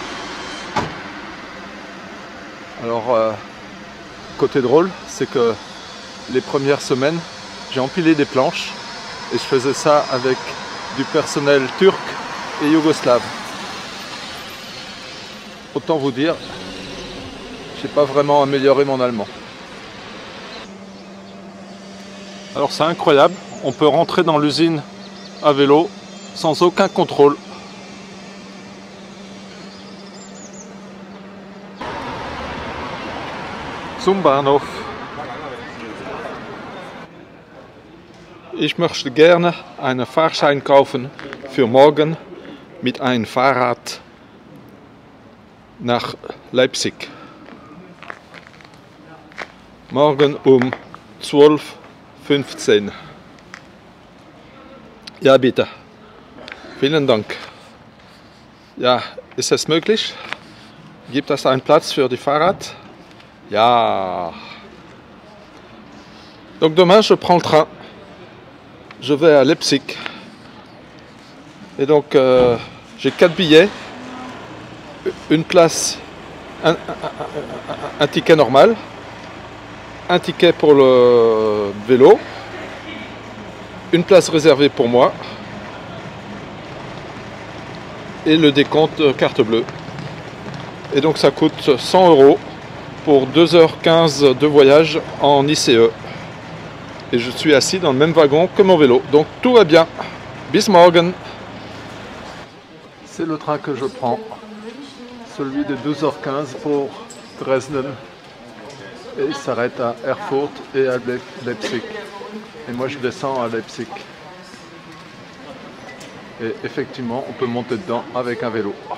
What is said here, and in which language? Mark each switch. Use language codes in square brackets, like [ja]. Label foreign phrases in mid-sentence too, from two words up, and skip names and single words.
[fr] Alors, côté drôle, c'est que les premières semaines, j'ai empilé des planches et je faisais ça avec du personnel turc et yougoslave. Autant vous dire, j'ai pas vraiment amélioré mon allemand. Alors c'est incroyable, on peut rentrer dans l'usine à vélo sans aucun contrôle. [de] Zum Bahnhof. Ich möchte gerne einen Fahrschein kaufen für morgen mit einem Fahrrad nach Leipzig. Morgen um 12:15 Uhr. Ja, bitte. Vielen Dank. Ja, ist es möglich? Gibt es einen Platz für die Fahrrad? Ja. [fr] Donc demain, je prends le train. Je vais à Leipzig. Et donc, j'ai 4 billets. Une place, un ticket normal. Un ticket pour le vélo. Une place réservée pour moi. Et le décompte carte bleue. Et donc ça coûte 100 € pour 2h15 de voyage en ICE. Et je suis assis dans le même wagon que mon vélo. Donc tout va bien. [de] Bis morgen. [fr] C'est le train que je prends. Celui de 12h15 pour Dresden. Et il s'arrête à Erfurt et à Leipzig. Et moi je descends à Leipzig. Et effectivement, on peut monter dedans avec un vélo.